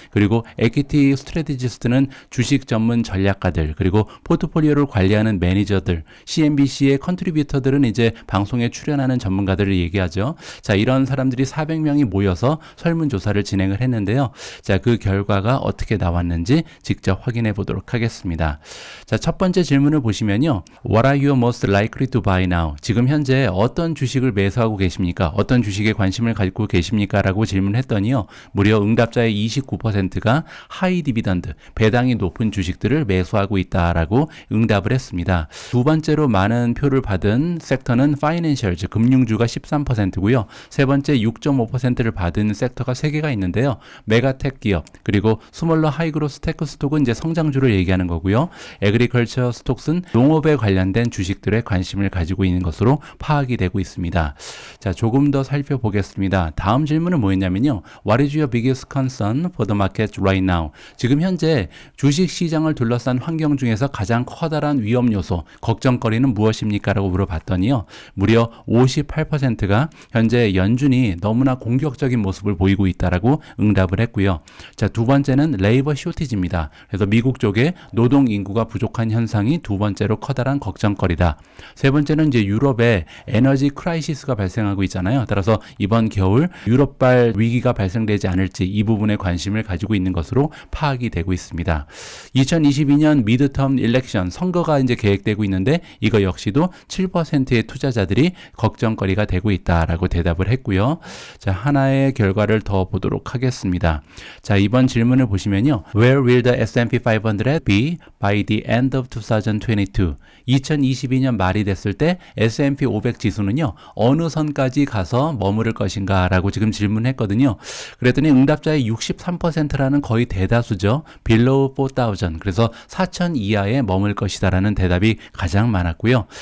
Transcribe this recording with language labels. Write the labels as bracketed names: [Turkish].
[Korean] 그리고 Equity Strategist는 주식 전문 전략가들, 그리고 포트폴리오를 관리하는 매니저들, CNBC의 컨트리뷰터들은 이제 방송에 출연하는 전문가들을 얘기하죠. 자, 이런 사람들이 400명이 모여서 설문조사를 진행을 했는데요. 자, 그 결과가 어떻게 나왔는지 직접 확인해 보도록 하겠습니다. 자, 첫 번째 질문을 보시면요. [English] What are you most likely to buy now? [Korean] 지금 현재 어떤 주식을 매수하고 계십니까? 어떤 주식에 관심을 갖고 계십니까? 라고 질문했더니요. 무려 응답자의 29%가 하이 디비던드, 배당이 높은 주식들을 매수하고 있다라고 응답을 했습니다. 두 번째로 많은 표를 받은 섹터는 파이낸셜즈, 금융주가 13%고요. 세 번째 6.5%를 받은 섹터가 3개가 있는데요. 메가텍 기업, 그리고 스몰러 하이그로스 테크 스톡은 이제 성장주를 얘기하는 거고요. 에그리컬처 스톡은 농업에 관련된 주식들에 관심을 가지고 있는 것으로 파악이 되고 있습니다. 자, 조금 더 살펴보겠습니다. 다음 질문은 뭐였냐면요. [English] What is your biggest concern for the market right now? [Korean] 지금 현재 주식 시장을 둘러싼 환경 중에서 가장 커다란 위험 요소, 걱정거리는 무엇입니까? 라고 물어봤더니요. 무려 58%가 현재 연준이 너무나 공격적인 모습을 보이고 있다라고 응답을 했고요. 자, 두 번째는 레이버 쇼티지입니다. 그래서 미국 쪽에 노동 인구가 부족한 현상이 두 번째로 커다란 걱정거리다. 세 번째는 이제 유럽에 에너지 크라이시스가 발생하고 있잖아요. 따라서 이번 겨울 유럽발 위기가 발생되지 않을지 이 부분에 관심을 가지고 있는 것으로 파악이 되고 있습니다. 2022년 미드텀 일렉션 선거가 이제 계획되고 있는데 이거 역시도 7%의 투자자들이 걱정거리가 되고 있다라고 대답을 했고요. 자, 하나의 결과를 더 보도록 하겠습니다. 자, 이번 질문을 보시면요. [English] Where will the S&P 500 be by the end of 2022? [Korean] 2022년 말이 됐을 때 S&P 500 지수는요. 어느 선까지 가서 머무를 것인가 라고 지금 질문했거든요. 그랬더니 응답자의 63%라는 거의 대다수죠. [English] below 4,000. [Korean] 그래서 4,000 이하에 머물 것이다 라는 대답이 가장 많았고요.